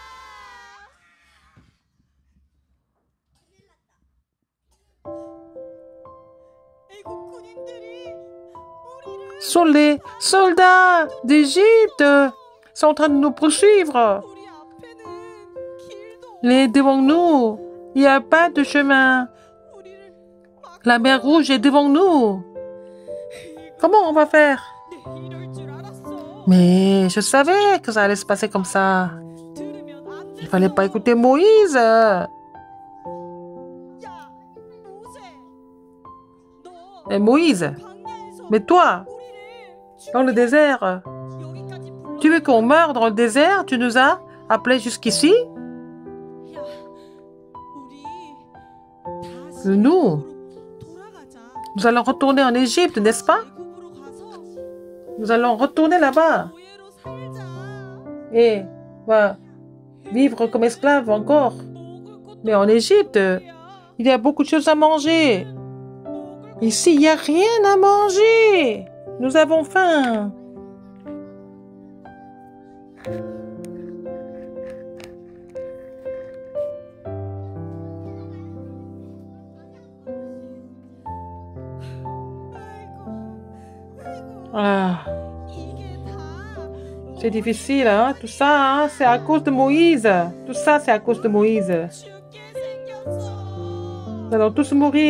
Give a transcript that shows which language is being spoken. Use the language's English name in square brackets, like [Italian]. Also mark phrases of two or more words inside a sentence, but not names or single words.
[Korean] 애국 군인들이 우리를 [French] Sont les soldats d'Égypte sont en train de nous poursuivre. [Korean] 우리 앞에는 길도 [French] Les devant nous, il n'y a pas de chemin. [Korean] 우리를 막 [French] La mer Rouge est devant nous. Comment on va faire? [Korean] 이럴 줄 알았어. [French] Mais je savais que ça allait se passer comme ça. [Korean] 들으면 안 [French] Il [Korean] 돼. [French] fallait pas écouter Moïse. [Korean] 야, 모세. 너 [French] Et Moïse, [Korean] 광야에서 [French] mais toi, [Korean] 우리를 [French] dans le désert, [Korean] 여기까지 불러. [French] tu veux qu'on meure dans le désert? Tu nous as appelés jusqu'ici? [Korean] 야, 우리 다시 [French] Nous, [Korean] 돌아가자. [French] nous allons retourner en Égypte, n'est-ce pas? [Korean] 애굽으로 가서 [French] Nous allons retourner là-bas [Korean] 노예로 살자. [French] et va vivre comme esclave encore. [Korean] 먹을 것도 [French] Mais en Égypte, [Korean] 없야. [French] il y a beaucoup de choses à manger. [Korean] 먹을 거 [French] Ici, il n'y a rien à manger. Nous avons faim. Ah, [Korean] 이게 다 [French] c'est difficile, hein? Tout ça, hein? C'est à cause de Moïse. Tout ça, c'est à cause de Moïse. [Korean] 죽게 생겼어. [French] Nous allons tous mourir.